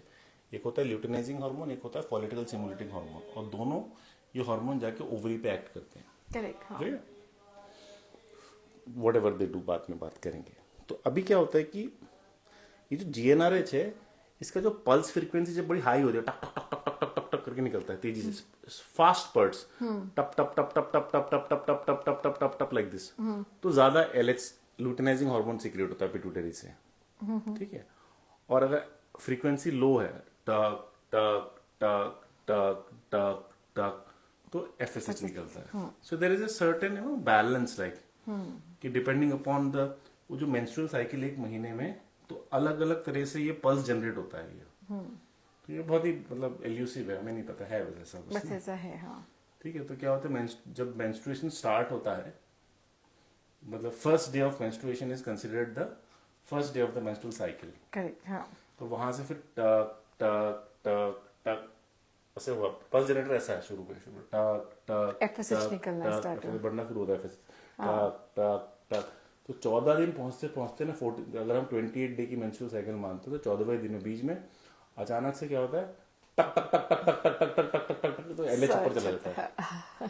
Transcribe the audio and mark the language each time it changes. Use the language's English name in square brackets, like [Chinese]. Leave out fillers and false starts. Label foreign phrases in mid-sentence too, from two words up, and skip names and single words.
[Hindi] एक होता है [English] luteinizing hormone, [Hindi] एक होता है [English] follicle stimulating hormone, [Hindi] और दोनों ये हार्मोन जाके ओवरी पे एक्ट करते हैं। करेक्ट। [English] whatever they do [Hindi] बाद में बात करेंगे। तो अभी क्या होता है कि ये जो जीएनआरएच है, इसका जो [English] pulse frequency [Hindi] जब बड़ी हाई होती है, टक टक टक टक टक टक टक करके निकलता है तेजी से, [English] fast pulse, [Hindi] टप टप टप टप टप टप टप टप टप टप टप टप टप टप [English] like this, [Hindi] तो ज्यादा [English] LH luteinizing hormone secrete [Hindi] होता है पिट्यूटरी से। ठीक है, और अगर फ्रीक्वेंसी लो है, टक टक टक टक टक टक, तो एफएसएच निकलता है। [English] so there is a certain balance, like [Hindi] कि [English] depending upon the, [Hindi] वो जो [English] menstrual cycle [Hindi] 1 महीने में, तो अलग अलग तरह से ये [English] pulse generate [Hindi] होता है ये। तो ये बहुत ही मतलब एल्यूसिव है, हमें नहीं पता है वैसा कुछ, बस ऐसा है। हाँ, ठीक है। तो क्या होता है, जब [English] menstruation start [Hindi] होता है, मतलब [English] first day of menstruation is considered the first day of the menstrual cycle. [Hindi] करेक्ट। हाँ, तो वहां से फिर टक टक टक टक ऐसे हुआ, [English] pulse generator [Hindi] ऐसा है शुरू में, टक टक एफएसएच निकलना स्टार्ट हो, बढ़ना शुरू होता है एफएसएच, टक टक टक। तो 14 दिन पहुंचते पहुंचते ना, 40, अगर हम 28 डे की [English] menstrual cycle [Hindi] मानते हैं, तो 14वें दिन में बीच में अचानक से क्या होता है, टक टक टक टक टक टक टक टक टक टक टक, तो एलएच ऊपर चला जाता है।